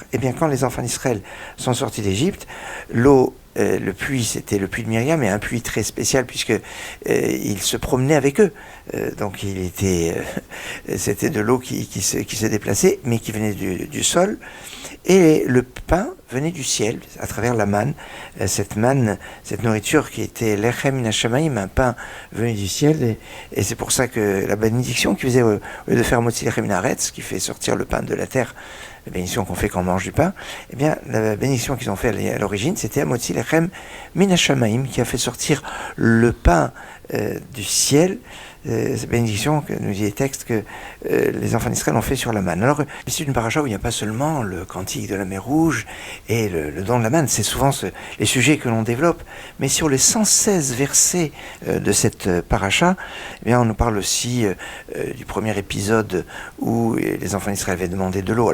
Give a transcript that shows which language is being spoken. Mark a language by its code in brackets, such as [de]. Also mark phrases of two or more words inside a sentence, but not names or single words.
[fr] Et bien quand les enfants d'Israël sont sortis d'Égypte, l'eau, le puits, c'était le puits de Myriam, et un puits très spécial, puisque il se promenait avec eux. Donc c'était de l'eau qui se déplaçait, mais qui venait du sol. Et le pain venait du ciel, à travers la manne, cette nourriture qui était [he] לחם מן השמים, [fr] un pain venu du ciel, et c'est pour ça que la bénédiction qui faisait, au lieu de faire [he] מוציא לחם מן הארץ, [fr] qui fait sortir le pain de la terre, la bénédiction qu'on fait quand on mange du pain, eh bien, la bénédiction qu'ils ont fait à l'origine, c'était [he] מוציא לחם מן השמים, [fr] qui a fait sortir le pain du ciel, cette bénédiction que nous dit les textes que les enfants d'Israël ont fait sur la manne. Alors, c'est une paracha où il n'y a pas seulement le cantique de la mer Rouge et le don de la manne, c'est souvent les sujets que l'on développe, mais sur les 116 versets de cette paracha, eh bien, on nous parle aussi du premier épisode où les enfants d'Israël avaient demandé de l'eau.